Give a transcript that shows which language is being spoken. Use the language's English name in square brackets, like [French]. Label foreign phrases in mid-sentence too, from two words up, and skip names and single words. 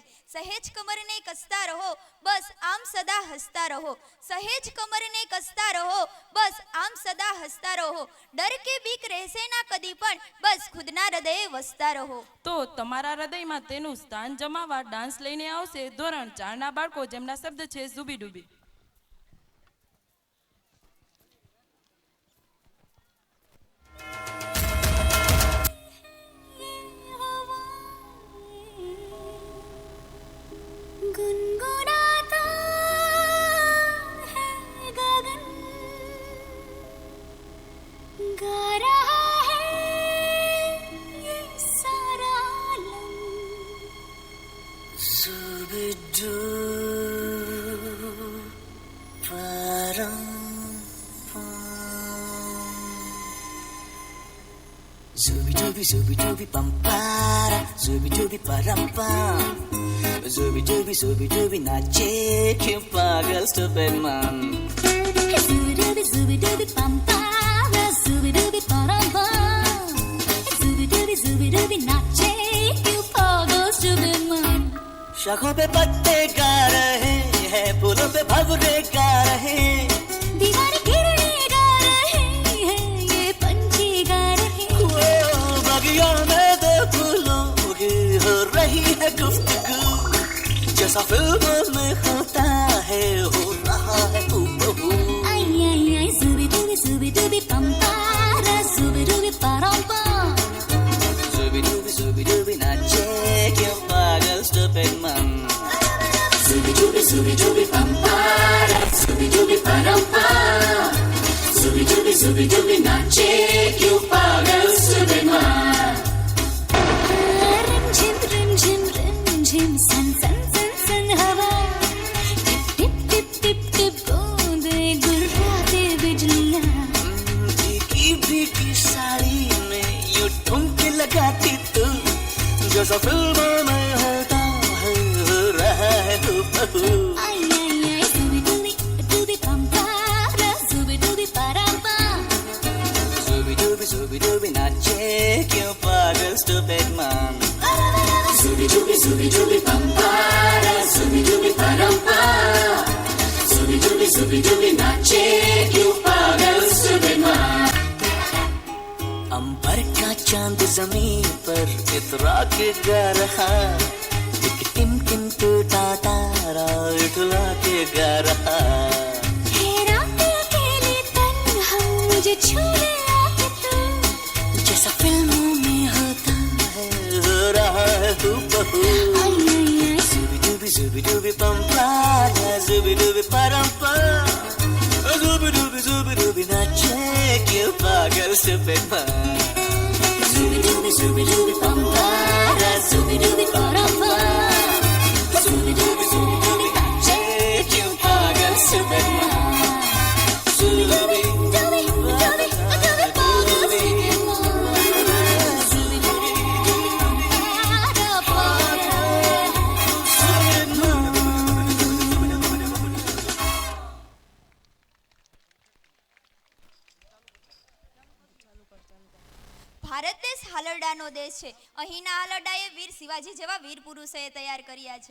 [Gujarati] સહેજ કમરને કસતા રહો, બસ આમ સદા હસતા રહો. સહેજ કમરને કસતા રહો, બસ આમ સદા હસતા રહો. ડર કે બીક રહેશે ના કદી પણ, બસ ખુદના હૃદયે વસતા રહો. તો તમારા હૃદયમાં તેનું સ્થાન જમાવવા ડાન્સ લઈને આવશે ધોરણ 4ના બાળકો, જેમના શબ્દ છે ઝૂબી ડૂબી. [Hindi] गुनगुनाता है गगन, गा रहा है ये सारा आलम. Zubidu param Zubi pampara, zubi param pam. ज़ुबी नाचे क्यों पागल [English] stupid man. Zubi pampara, zubi paramba. [Hindi] Zubi nache क्यों पागल [English] stupid man. [Hindi] शाखों पे पत्ते गा रहे हैं, फूलों पे भंवरे गा रहे हैं. दीवारें गिरने गा रहे हैं, ये पंछी गा रहे हैं. बगिया में दो फूलों की हो रही है गुफ्तगू. जैसा फिल्म में होता है, हो रहा है हूबहू. आई आई आई zubi dubi pampara, zubi paramba. ज़ुबी नाचे क्यों पागल [English] stupid man. Zubi pampara, zubi paramba. [Hindi] ज़ुबी नाचे क्यों पागल [English] stupid man. [Hindi] Rim झिम सन सन सन सन हवा. टिप टिप टिप टिप बूंदे गुर्राते बिजलियां. भीगी साड़ी में यूं ठुमके लगाती तू. जैसा फिल्मों में होता है, हो रहा है हूबहू. आई आई आई zubi pampara, zubi paramba. ज़ुबी नाचे क्यों पागल [English] stupid man. Zubi pampara, zubi paramba. [Hindi] Zubi nache क्यों पागल [English] stupid man. [Hindi] अंबर का चांद जमीन पर इतरा के गा रहा. एक टिम टिम टूटा तारा इतला के गा रहा. है रात अकेले तन्हा, मुझे छूने आके तू. जैसा फिल्मों में होता है, हो रहा है हूबहू. आई आई आई Zubi pampara, zubi parampa. ज़ुबी नाचे क्यों पागल [English] stupid man. zubi pampara, zubi paramba. [Hindi] ज़ुबी नाचे क्यों पागल [English] stupid man. [Hindi] ज़ुबी पागल [English] stupid man. [Hindi] Zubi [Gujarati] ભારત દેશ હાલરડાનો દેશ છે. અહીંના હાલરડાએ વીર શિવાજી જેવા વીર પુરુષોએ તૈયાર કર્યા છે.